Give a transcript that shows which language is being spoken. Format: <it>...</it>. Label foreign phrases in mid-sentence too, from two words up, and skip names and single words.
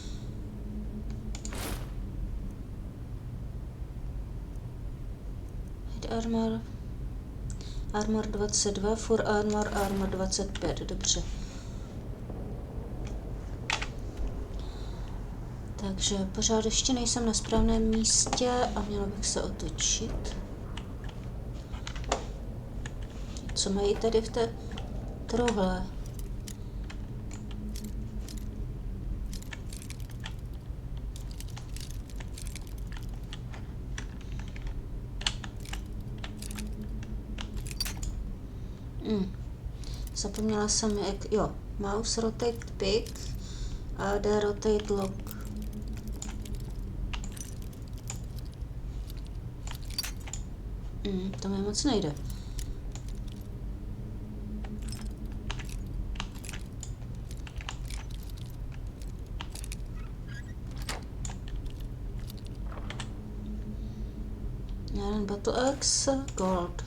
<en>Head armor. Armor 22, full armor, armor 25,</en> <cs>dobře. Takže pořád ještě nejsem na správném místě a měla bych se otočit. Co mají tady v té truhle? Zapomněla jsem, jak... Jo,</cs> <en>mouse rotate pick a D rotate lock.</en> <cs>To mi moc nejde. Jeden</cs> <en>battle axe, gold.</en>